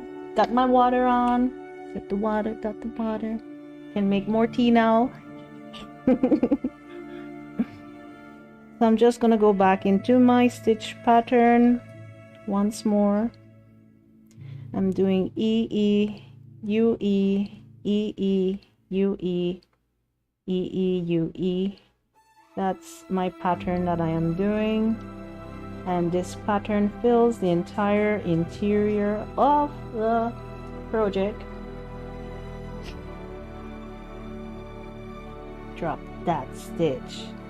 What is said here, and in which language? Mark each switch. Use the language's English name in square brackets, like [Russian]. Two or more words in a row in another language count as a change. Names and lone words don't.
[English] Got my water on. Got the water. Can make more tea now. So I'm just gonna go back into my stitch pattern once more. I'm doing E, E, U, E, E, E, U, E, E, E, U, E. That's my pattern that I am doing. And this pattern fills the entire interior of the project. Drop that stitch.